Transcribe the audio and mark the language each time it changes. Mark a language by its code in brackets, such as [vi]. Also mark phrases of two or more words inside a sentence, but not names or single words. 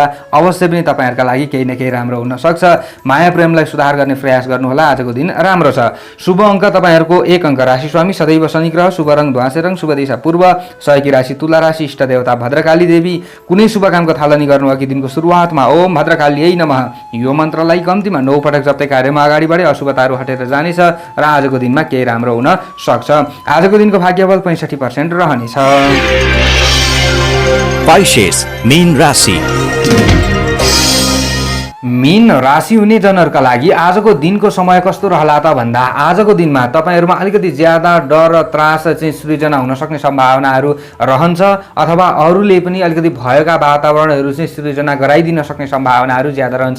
[ne] अवश्य पनि तपाईँहरूका लागि केही न केही राम्रो हुन सक्छ। माया प्रेमलाई सुधार गर्ने प्रयास गर्नुहोला। आजको दिन राम्रो छ। शुभ अङ्क तपाईँहरूको 1 अङ्क, राशि स्वामी सदैव शनि ग्रह, शुभ रङ ध्वाँसे रङ, शुभ दिशा पूर्व, सहयोगी राशि तुला राशि, इष्ट देवता भद्रकाली देवी। कुनै शुभ कामको थालनी गर्नु अघि दिनको सुरुवातमा [sa] ओम भद्रकालीयै नमः [ne] यो मन्त्रलाई कम्तीमा 9 पटक जप्दै कार्यमा अगाडि बढे अशुभताहरू हटेर जानेछ र आजको दिनमा केही राम्रो हुन सक्छ। आजको दिनको भाग्यबल 65% रहनेछ। पाइसेस मीन राशि। मीन राशि हुने जनहरूका लागि आजको दिनको समय कस्तो रहला त भन्दा आजको दिनमा तपाईँहरूमा अलिकति ज्यादा डर र त्रास चाहिँ सृजना हुन सक्ने सम्भावनाहरू रहन्छ, अथवा अरूले पनि अलिकति भयका वातावरणहरू चाहिँ सृजना गराइदिन सक्ने सम्भावनाहरू ज्यादा रहन्छ।